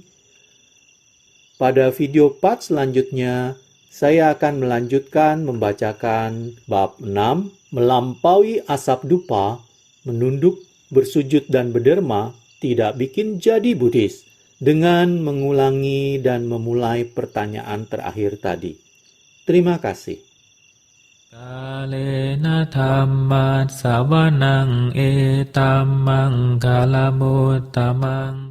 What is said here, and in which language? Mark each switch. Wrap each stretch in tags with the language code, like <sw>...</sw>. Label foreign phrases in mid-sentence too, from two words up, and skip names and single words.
<id>Pada video part selanjutnya, saya akan melanjutkan membacakan bab 6, melampaui asap dupa, menunduk, bersujud dan berderma, tidak bikin jadi Buddhis, dengan mengulangi dan memulai pertanyaan terakhir tadi. Terima kasih.</id> <pi>กาเลนะธัมมัสสวนังเอตัมมังคาลมุตตมัง</pi>